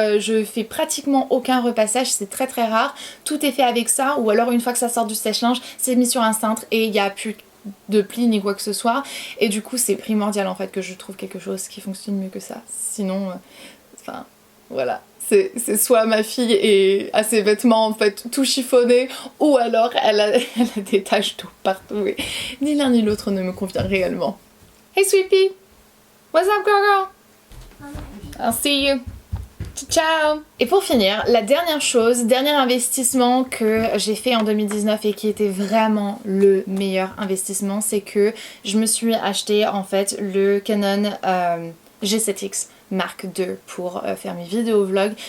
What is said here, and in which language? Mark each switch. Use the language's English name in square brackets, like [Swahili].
[French] Je fais pratiquement aucun repassage, c'est très très rare. Tout est fait avec ça, ou alors une fois que ça sort du sèche-linge, c'est mis sur un cintre et il y a plus de plis ni quoi que ce soit, et du coup c'est primordial en fait que je trouve quelque chose qui fonctionne mieux que ça, sinon enfin voilà, c'est soit ma fille a ses vêtements en fait tout chiffonnés, ou alors elle a des taches d'eau partout et ni l'un ni l'autre ne me convient réellement. [English] Hey Sweepy, what's up girl? I'll see you. Ciao! [French] Et pour finir, la dernière chose, dernier investissement que j'ai fait en 2019 et qui était vraiment le meilleur investissement, c'est que je me suis acheté en fait le Canon G7X Mark II pour faire mes vidéos vlogs.